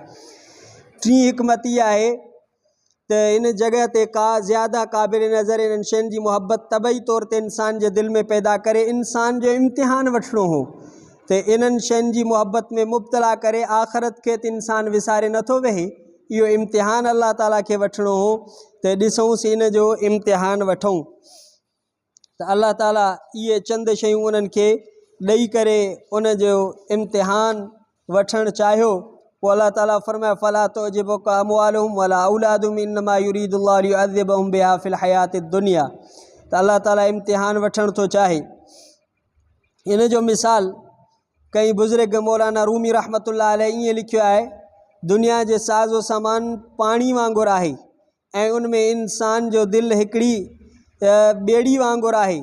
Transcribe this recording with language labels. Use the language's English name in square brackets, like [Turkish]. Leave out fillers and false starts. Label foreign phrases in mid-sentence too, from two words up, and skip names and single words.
[Sindhi] टीं हिकमत इहा आहे त इन जॻह ते का ज़्यादा क़ाबिल नज़र इन्हनि शयुनि जी मुहबत तबई तौर ते इंसान जे दिलि में पैदा करे इंसान जो इम्तिहान वठिणो हो त इन्हनि शयुनि जी मुहबत में मुब्तला करे आख़िरत खे त इंसान विसारे नथो वेहे, इहो इम्तिहान अल्लाह ताला खे वठिणो हो त ॾिसूंसि इन जो इम्तिहान वठूं। त अल्लाह ताला इहे चंद शयूं उन्हनि खे ॾेई करे उन जो इम्तिहान वठणु चाहियो। पोइ अल्लाह ताला फरमाए [Arabic] فلا تعجبك أموالهم ولا أولادهم إنما يريد الله ليعذبهم بها في الحياة الدنيا. [Sindhi] त अल्लाह ताला इम्तिहान वठणु थो चाहे। इन जो मिसाल कई बुज़ुर्ग मौलाना रूमी [Arabic] رحمة الله عليه [Sindhi] ईअं लिखियो आहे, दुनिया जे साज़ो सामान पाणी वांगुरु आहे ऐं उन में इंसान जो दिलि हिकिड़ी ॿेड़ी वांगुरु आहे।